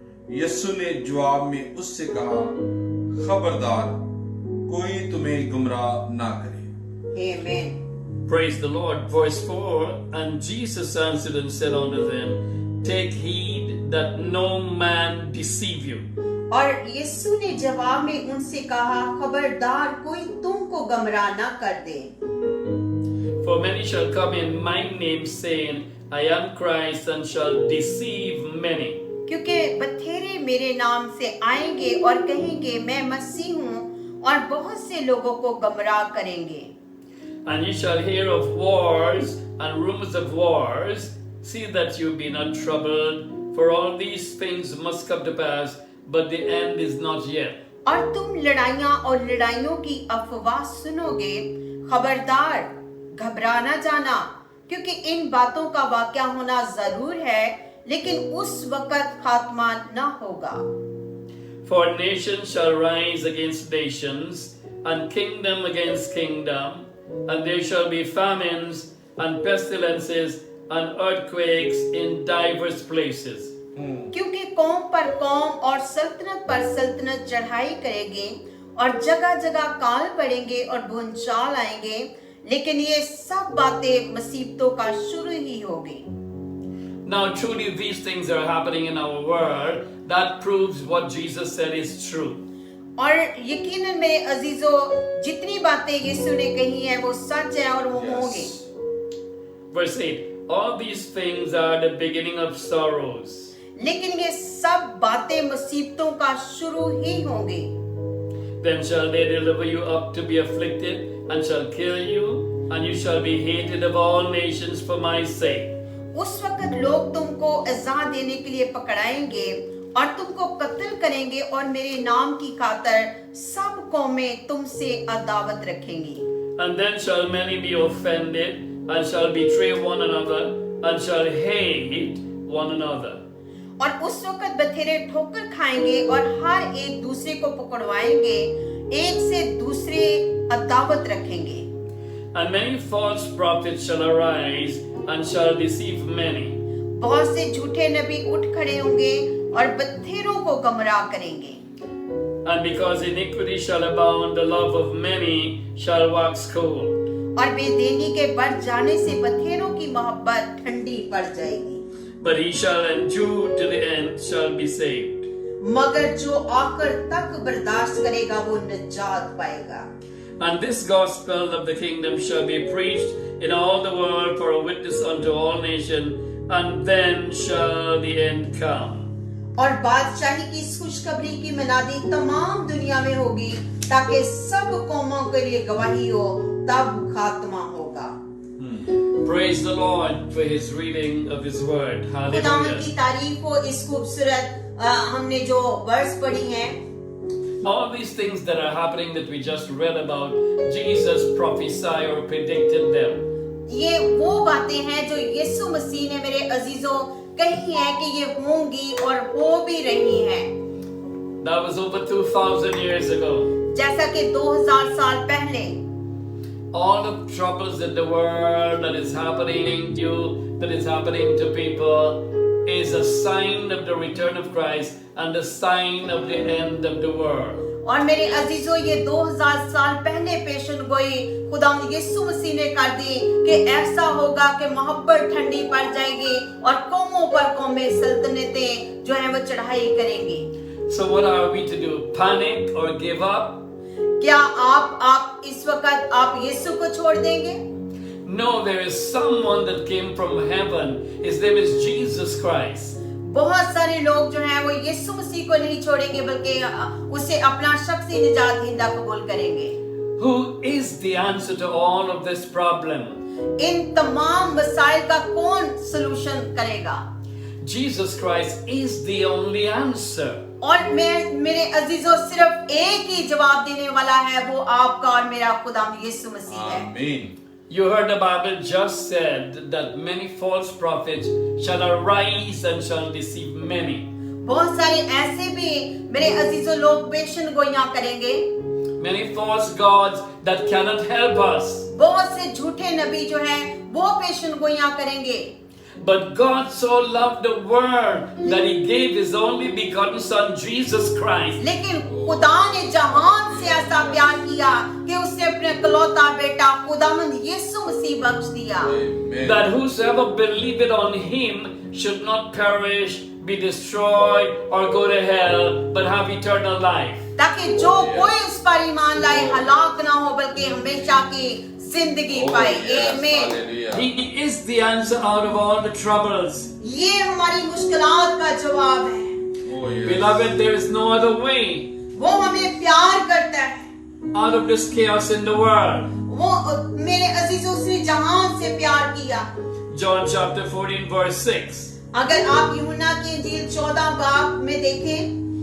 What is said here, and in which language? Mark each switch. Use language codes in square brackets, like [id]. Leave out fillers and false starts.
[hi] यीशु ने जवाब में उससे कहा, खबरदार, कोई तुम्हें गुमराह ना करे। [en] Amen. Praise the Lord. Verse 4, and Jesus answered and said unto them, Take heed that no man deceive you. [hi] और यीशु ने जवाब में उनसे कहा, खबरदार कोई तुमको गमराह न कर दे। [en] For many shall come in my name, saying, I am Christ, and shall deceive many. [hi] क्योंकि बथेरे मेरे नाम से आएंगे और कहेंगे मैं मसीह हूँ, और बहुत से लोगों को गमराह करेंगे। [en] And ye shall hear of wars and rumors of wars. See that you be not troubled, for all these things must come to pass, but the end is not yet. [hi] और तुम लड़ाइयाँ और लड़ाइयों की अफवाह सुनोगे, खबरदार घबरा न जाना, क्योंकि इन बातों का वाक़या होना जरूर है, लेकिन उस वक़्त खात्मा न होगा। [en] For nation shall rise against nations, and kingdom against kingdom, and there shall be famines and pestilences and earthquakes in diverse places. [hi] क्योंकि कौम पर कौम और सल्तनत पर सल्तनत चढ़ाई करेगी, और जगह जगह काल पड़ेंगे और भूचाल आएंगे, लेकिन ये सब बातें मुसीबतों का शुरू ही होगी। [en] Now truly these things are happening in our world. That proves what Jesus said is true. [hi] और यकीनन मेरे अजीजों, जितनी बातें यीशु ने कही हैं वो सच है और वो होंगे। [en] Verse 8, all these things are the beginning of sorrows. [hi] लेकिन ये सब बातें मुसीबतों का शुरू ही होंगी। [en] Then shall they deliver you up to be afflicted, and shall kill you, and you shall be hated of all nations for my sake. [hi] उस वक्त लोग तुमको इज़्ज़ा देने के लिए पकड़ाएंगे और तुमको कत्ल करेंगे, और मेरे नाम की खातिर सब कौमें तुमसे अदावत रखेंगी। [en] And then shall many be offended, and shall betray one another, and shall hate one another. [hi] और उस वक्त बथेरे ठोकर खाएंगे और हर एक दूसरे को पकड़वाएंगे, एक से दूसरे अदावत रखेंगे। [en] And many false prophets shall arise, and shall deceive many. [hi] बहुत से झूठे नबी उठ खड़े होंगे और बथेरों को गमराह करेंगे। [en] And because iniquity shall abound, the love of many shall wax cold. [hi] और बेदीनी के बढ़ जाने से बथेरों की मोहब्बत ठंडी पड़ जाएगी। [en] But he shall endure to the end shall be saved. [hi] मगर जो आखिर तक बर्दाश्त करेगा वो निजात पाएगा। [en] And this gospel of the kingdom shall be preached in all the world for a witness unto all nations, and then shall the end come. [hi] और बादशाही की इस खुशखबरी की मनादी तमाम दुनिया में होगी, ताकि सब कौमों के लिए गवाही हो, तब खात्मा होगा। [en] Praise the Lord for his reading of his word. [hi] खुदावंद की [en] Hallelujah. [hi] तारीफ हो इस खूबसूरत हमने जो वर्स पढ़ी हैं। [en] All these things that are happening that we just read about, Jesus prophesied or predicted them. [hi] ये वो बातें हैं जो यीशु मसीह ने मेरे अजीजों कही है कि ये होंगी और हो भी रही हैं। [en] That was over 2,000 years ago. [hi] जैसा कि 2000 साल पहले [en] All the troubles in the world that is happening to you, that is happening to people, is a sign of the return of Christ and the sign of the end of the world. [hi] और मेरे अजीजों ये 2000 साल पहले पेशन गोई खुदावंद यीशु मसीह ने कर दी कि ऐसा होगा कि मोहब्बत ठंडी पड़ जाएगी और कौमों पर कौमें सल्तनतें जो हैं वो चढ़ाई करेंगी। [en] So what are we to do? Panic or give up? [hi] क्या आप इस वक्त आप यीशु को छोड़ देंगे? [en] No, there is someone that came from heaven. His name is Jesus Christ. [hi] बहुत सारे लोग जो हैं वो यीशु मसीह को नहीं छोड़ेंगे बल्कि उसे अपना शख्सी निजात दहिंदा कबूल करेंगे। [en] Who is the answer to all of this problem? [hi] इन तमाम मसाइल का कौन सलूशन करेगा? [en] Jesus Christ is the only answer. [hi] और मेरे अजीजों सिर्फ एक ही जवाब देने वाला है, वो आपका और मेरा खुदावंद यीशु मसीह है। आमीन। [en] You heard the Bible just said that many false prophets shall arise and shall deceive many. [hi] बहुत सारे ऐसे भी मेरे अजीजों लोग पेशन गोइयां करेंगे। [en] Many false gods that cannot help us. [hi] बहुत से झूठे नबी जो हैं वो पेशन गोइयां करेंगे। [en] But God so loved the world that He gave His only begotten Son Jesus Christ. [hi] लेकिन खुदा ने जहान से ऐसा प्यार किया कि उसने अपने इकलौता बेटा खुदावंद यीशु मसीह बख्श दिया। [en] Amen. That whosoever believeth on Him should not perish, be destroyed, or go to hell, but have eternal life. [hi] ताकि जो कोई उस पर ईमान लाए हलाक ना हो बल्कि हमेशा की जिंदगी पाए। आमीन। [en] Hallelujah. He is the answer out of all the troubles. [hi] ये हमारी मुश्किलात का जवाब है। [en] Oh, yes. Beloved, there is no other way [hi] वो हमें प्यार करता है। [en] out of this chaos in the world. [hi] वो मेरे अजीजों से जहान से प्यार किया। [en] John chapter 14 verse 6. [hi] अगर आप यूहन्ना की इंजील 14 बाब में देखें,